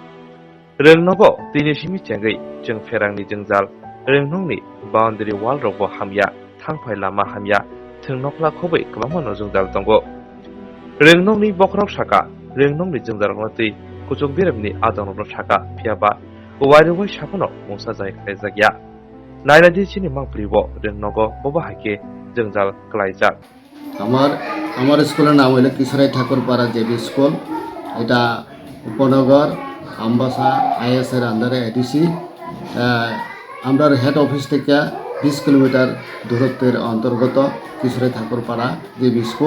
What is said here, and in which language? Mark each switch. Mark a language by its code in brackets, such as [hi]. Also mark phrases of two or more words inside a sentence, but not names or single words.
[trp] Rwngnogo tini simi chengai jeng ferangni jengjal rwngnongni boundary wall rogo hamya thangphai lama hamya thungnokla khobai kwbangma jengjal tongo rwngnongni bokrok saka rwngnongni jengjal ngati kuchuk birabni adongrok saka phiaba wairuwai sakono mungsa jai khaijagya naina dichini mangpribo rwngnogo boba hake jengjal klaijak [bn] আমার স্কুলের নাম হলো কিশোরাই ঠাকুরপাড়া জেবি স্কুল। এটা উপনগর আমবাসা আইএসের আন্ডারে এডিসি। আমরা হেড অফিস থেকে 20 কিলোমিটার দূরত্বের অন্তর্গত কিশোরাই ঠাকুরপাড়া জেবি স্কুল।